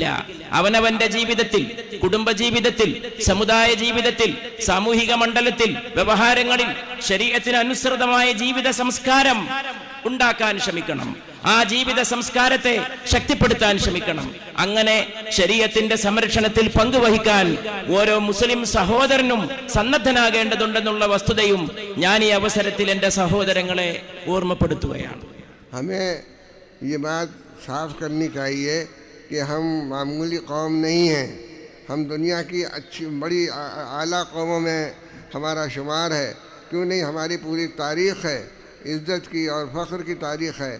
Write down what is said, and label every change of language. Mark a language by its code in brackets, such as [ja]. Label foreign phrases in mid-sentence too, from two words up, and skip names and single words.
[ml] അവനവന്റെ ജീവിതത്തിൽ, കുടുംബ ജീവിതത്തിൽ, സമുദായ ജീവിതത്തിൽ, സാമൂഹിക മണ്ഡലത്തിൽ, വ്യവഹാരങ്ങളിൽ ശരീഅത്തിന് അനുസൃതമായ ജീവിത സംസ്കാരം ഉണ്ടാക്കാൻ ശ്രമിക്കണം. ആ ജീവിത സംസ്കാരത്തെ ശക്തിപ്പെടുത്താൻ ശ്രമിക്കണം. അങ്ങനെ ശരീഅത്തിന്റെ സംരക്ഷണത്തിൽ പങ്കുവഹിക്കാൻ ഓരോ മുസ്ലിം സഹോദരനും സന്നദ്ധനാകേണ്ടതുണ്ടെന്നുള്ള വസ്തുതയും ഞാൻ ഈ അവസരത്തിൽ എൻ്റെ സഹോദരങ്ങളെ ഓർമ്മപ്പെടുത്തുകയാണ്. [hi] हमें ये बात साफ करनी चाहिए कि हम मामूली कौम नहीं हैं। हम दुनिया की अच्छी बड़ी आला कौमों में हमारा शुमार है। क्यों नहीं, हमारी पूरी तारीख़ है, इज़्ज़त की और फ़ख्र की तारीख़ है।